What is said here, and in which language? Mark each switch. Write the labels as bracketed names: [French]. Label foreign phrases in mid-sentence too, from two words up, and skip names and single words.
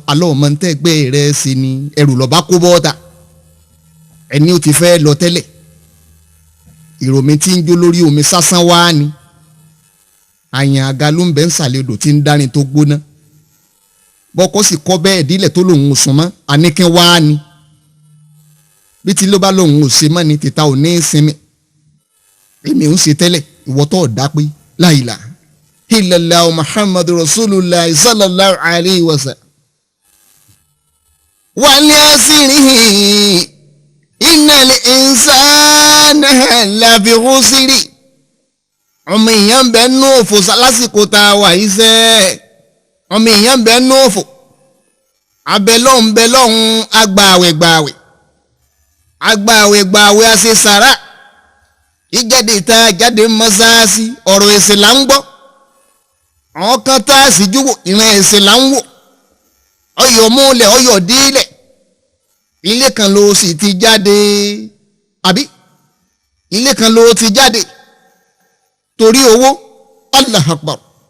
[Yoruba] alọ́ ọmọ ntẹ́gbẹ́ rẹ̀ sí ni ẹrù lọ́ba kó bọ́ọ̀ta ẹni ó ti fẹ́ lọ tẹ́lẹ̀ ìròmí tí ń jó lórí omi sásán wá ni àyàn àga ló ń bẹ́ ń sàlẹ̀ odò tí ń dárin tó gbóná bọ́kọ sì kọ́ bẹ́ẹ̀ dílẹ̀ tó lòun ò sùn mọ́ àníkín wá ni bí tí ló bá lòun ò ṣe mọ́ ni tìta ò ní í sinmi èmi ò ń ṣe tẹ́lẹ̀ ìwọ tó ọ̀dá pé [Arabic] لا إله إلا الله محمد رسول الله صلى الله عليه وسلم. والعصر إن الإنسان لفي خسر. [Yoruba] ọmọ èèyàn bẹ nú òfò lásìkò tá a wà yìí sẹ́ ọmọ èèyàn bẹ nú òfò abẹ́lọ́hún agbààwẹ̀ àṣẹ sàrà ìjáde tá a jáde mọ́sáàsì ọ̀rọ̀ ẹ̀sìn là ń gbọ́ àwọn kan tá a sì júwò ìran ẹ̀sìn là ń wò ọyọ̀ múlẹ̀ ọyọ̀ dílẹ̀ ilé kan ló sì ti jáde àbí ilé kan ló ti jáde torí owó [Arabic] الله أكبر